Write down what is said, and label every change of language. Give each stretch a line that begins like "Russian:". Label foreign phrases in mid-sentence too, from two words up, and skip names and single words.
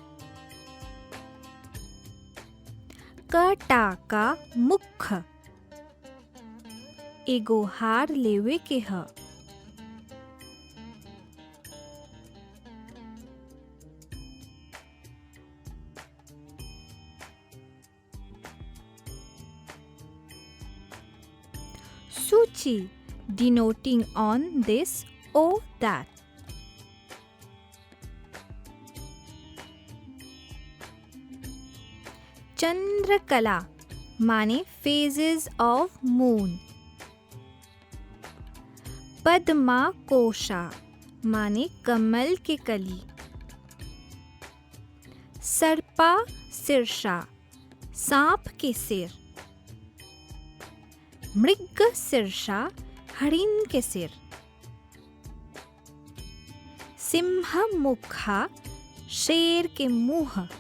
Bhojpuri: कटाका मुख एगो हार लेवे के ह।
English: सूची denoting on this or that.
Bhojpuri: चंद्रकला माने
English: phases of moon.
Bhojpuri: पद्मा कोशा माने कमल के कली। सर्पा सिरसा सांप के सिर। मृग शीर्षा हरिण के सिर, सिंह मुखा शेर के मुंह,